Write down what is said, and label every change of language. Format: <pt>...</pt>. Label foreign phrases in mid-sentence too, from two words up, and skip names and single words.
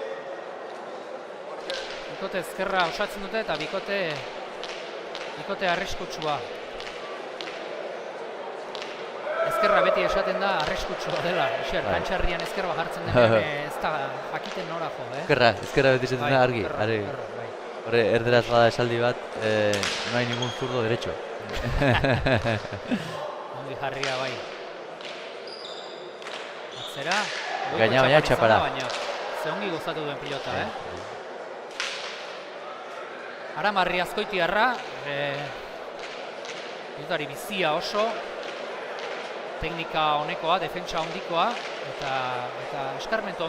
<eu>Bikote ezkerra osatzen dute eta bikote arriskutsua. Ezkerra beti esaten da arriskutsua dela, Asier, kantxarrian ezkerra jartzen denean ez da jakiten nora jo, Ezkerra beti esaten da argi. Horre, erderaz bada esaldi bat,</eu> <es>no hay ningún zurdo derecho.</es> <eu>Ongi jarria bai. Atzera, baina txapara. Ze ongi gozatu duen pilota, Aramarri Azkoitiarra, pilotari bizia oso, teknika honekoa, defentsa ondikoa, eta eskarmentu</eu>